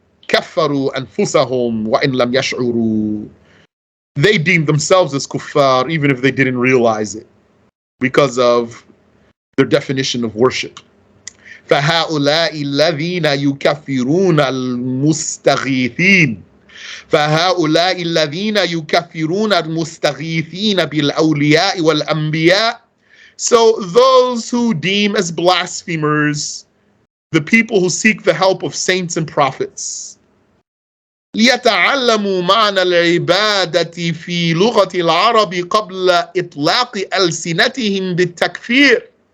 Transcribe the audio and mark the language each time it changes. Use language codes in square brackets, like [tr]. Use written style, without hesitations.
[ar] كفروا أنفسهم وإن لم يشعروا. [en] They deemed themselves as kuffar even if they didn't realize it, because of their definition of worship. [ar] فهؤلاء الذين يكفرون المستغيثين فهؤلاء الذين يكفرون المستغيثين بالأولياء والأنبياء. [en] So those who deem as blasphemers the people who seek the help of saints and prophets. [ar] ليتعلموا معنى العبادة في لغة العرب قبل إطلاق ألسنتهم بالتكفير.